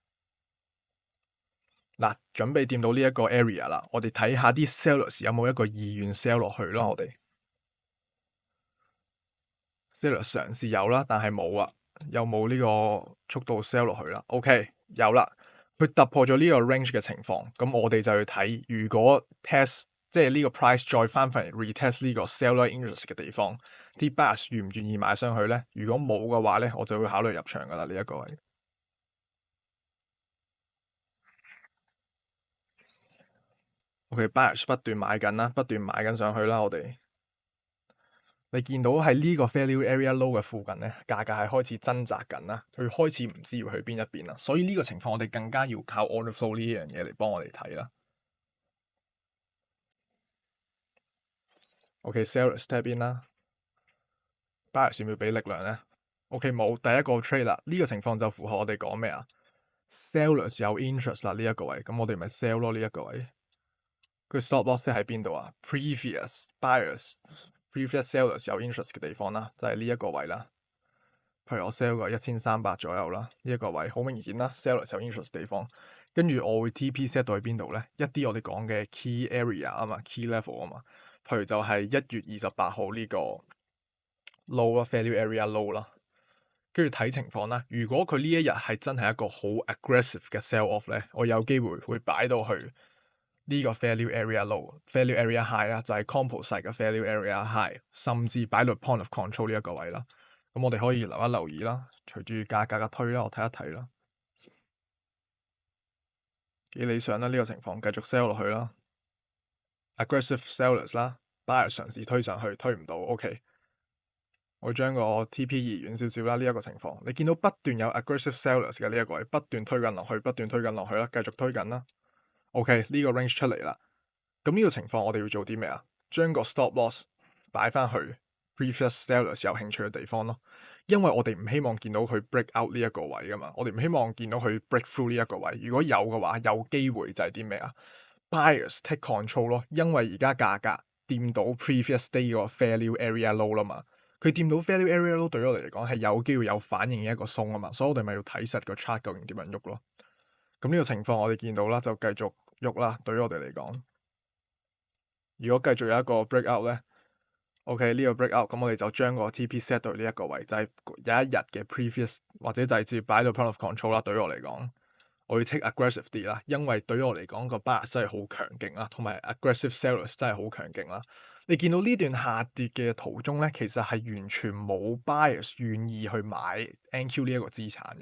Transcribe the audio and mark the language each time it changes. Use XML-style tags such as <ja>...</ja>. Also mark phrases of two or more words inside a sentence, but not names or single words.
<yue>嗱，準備掂到呢一個 area 啦，我哋睇下啲 sellers 有冇一個意願 sell 落去咯，我哋。seller 嘗試有啦，但係冇啊，有冇呢個速度 sell 落去啦？OK，有啦，佢突破咗呢個 range 嘅情況，咁我哋就要睇，如果 test 即係呢個 price 再翻返嚟 retest 呢個</yue> <en>seller interest</en> <yue>嘅地方，啲 buyers 願唔願意買上去咧？如果冇嘅話咧，我就會考慮入場噶啦呢一個位。OK，buyers 不斷買緊啦，不斷買緊上去啦，我哋。你見到喺呢個</yue> <en>value area low</en> <yue>嘅附近咧，價格係開始掙扎緊啦，佢開始唔知要去邊一邊啦，所以呢個情況我哋更加要靠</yue> <en>order flow</en> <yue>呢樣嘢嚟幫我哋睇啦。OK，</yue> <en>sellers step in</en> <yue>啦，buyers 要唔要俾力量咧？OK，冇第一個 trade 啦，呢個情況就符合我哋講咩啊？sellers 有 interest 啦呢一個位，咁我哋咪 sell 咯呢一個位。佢</yue> <en>stop loss</en> <yue>喺邊度啊 ？</yue> <en>previous buyers、previous sellers</en> <yue>有 interest 嘅地方啦，就係呢一個位啦。譬如我 sell 個1300左右啦，呢一個位好明顯啦，sellers 有 interest 地方。跟住我會</yue> <en>TP set</en> <yue>到去邊度咧？一啲我哋講嘅</yue> <en>key area</en> <yue>啊嘛，</yue> <en>key level</en> <yue>啊嘛，譬如就係1月28號呢個 low 啦 ，</yue> <en>value area low</en> <yue>啦，跟住睇情況啦。如果佢呢一日係真係一個好 aggressive 嘅</yue> <en>sell off</en> <yue>咧，我有機會會擺到去呢個</yue> <en>value area low、value area high</en> <yue>啦，就係 composite 嘅</yue> <en>value area high，</en> <yue>甚至擺到</yue> <en>point of control</en> <yue>呢一個位啦。咁我哋可以留意啦，隨住價格嘅推啦，我睇一睇啦。幾理想啦，呢個情況繼續 sell 落去啦。</yue> <en>aggressive sellers</en> <yue>啦，buyer 嘗試推上去，推唔到，OK。我將個 TP 移遠少少啦，呢一個情況，你見到不斷有</yue> <en>aggressive sellers</en> <yue>嘅呢一個位，不斷推緊落去，不斷推緊落去啦，繼續推緊啦。OK，呢個 range 出嚟啦。咁呢個情況我哋要做啲咩啊？將個</yue> <en>stop loss</en> <yue>擺翻去</yue> <en>previous sellers</en> <yue>有興趣嘅地方咯。因為我哋唔希望見到佢</yue> <en>break out</en> <yue>呢一個位噶嘛，我哋唔希望見到佢</yue> <en>break through</en> <yue>呢一個位。如果有嘅話，有機會就係啲咩啊 ？</yue> <en>Buyers take control</en> <yue>咯，因為而家價格掂到</yue> <en>previous day</en> <yue>個</yue> <en>value area low</en> <yue>啦嘛，佢掂到</yue> <en>value area low</en> <yue>對我哋嚟講係有機會有反應嘅一個鬆啊嘛，所以我哋咪要睇實個 chart 究竟點樣喐咯。咁呢個情況我哋見到啦，就繼續喐啦。對於我哋嚟講，如果繼續有一個</yue> <en>break out</en> <yue>咧，OK 呢個</yue> <en>break out，</en> <yue>咁我哋就將個</yue> <en>TP set</en> <yue>到呢一個位，就係有一日嘅 previous 或者就係直接擺到</yue> <en>point of control</en> <yue>啦。對於我嚟講，我要</yue> <en>take aggressive</en> <yue>啲啦，因為對於我嚟講個 buyer 真係好強勁啦，同埋</yue> <en>aggressive sellers</en> <yue>真係好強勁啦。你見到呢段下跌嘅途中咧，其實係完全冇 buyers 願意去買 NQ 呢一個資產嘅。</yue>